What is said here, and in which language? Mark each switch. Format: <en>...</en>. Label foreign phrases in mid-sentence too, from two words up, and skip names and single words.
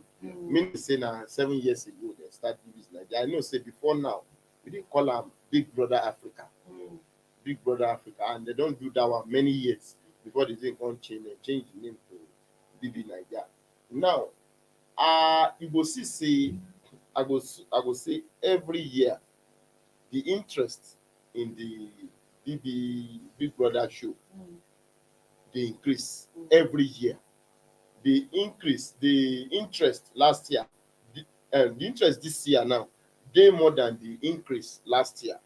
<pcm>Meaning say na 7 years ago they start BBNaija. I know say before now we dey call am Big Brother Africa. Big Brother Africa, and they don't do that one many years before they think on change the name to BBNaija. Now, you go see say I go say every year the interest in the Big Brother show they increase every year. The interest last year, the interest this year now, they more than the increase last year.</pcm>